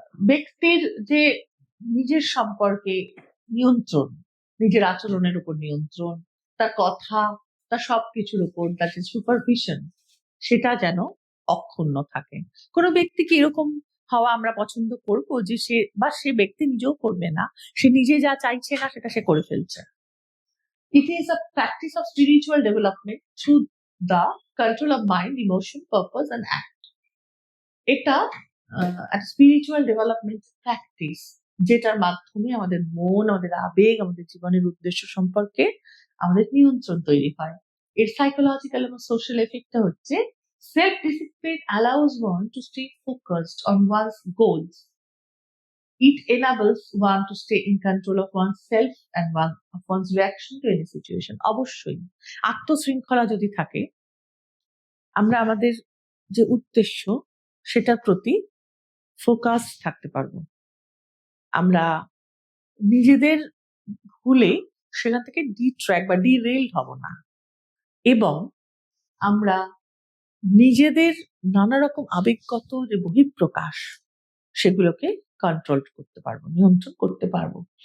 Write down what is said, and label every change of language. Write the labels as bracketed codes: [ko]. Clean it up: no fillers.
[bn] ব্যক্তির যে নিজের সম্পর্কে নিয়ন্ত্রণ, নিজের আচরণের উপর নিয়ন্ত্রণ, তার কথা, তার সবকিছুর উপর তার যে সুপারভিশন, সেটা যেন অক্ষুণ্ণ থাকে। কোনো ব্যক্তিকে এরকম হওয়া আমরা পছন্দ করবো যে সে ব্যক্তি নিজেও করবে না, সে নিজে যা চাইছে না সেটা সে করে ফেলছে। [en] It is a practice of spiritual development through the control of mind, emotion, purpose and act. [bn] এটা একটা স্পিরিচুয়াল ডেভেলপমেন্ট প্র্যাকটিস, যেটার মাধ্যমে আমাদের মন, আমাদের আবেগ, আমাদের জীবনের উদ্দেশ্য সম্পর্কে আমাদের নিয়ন্ত্রণ তৈরি হয়। এর সাইকোলজিক্যাল এবং সোশ্যাল এফেক্টটা হচ্ছে, [en] Self discipline allows one to stay focused on one's goals. It enables one to stay in control of oneself and of one's reaction to any situation. [bn] অবশ্যই আত্মশৃঙ্খলা যদি থাকে, আমরা আমাদের যে উদ্দেশ্য সেটার প্রতি ফোকাস থাকতে পারবো। আমরা নিজেদের ভুলে সেখান থেকে ডিট্র্যাক বা ডিরেইলড হব না, এবং আমরা নিজেদের নানা রকম আবেগগত যে বহিঃপ্রকাশ সেগুলোকে কন্ট্রোল করতে পারবো, নিয়ন্ত্রণ করতে পারবো।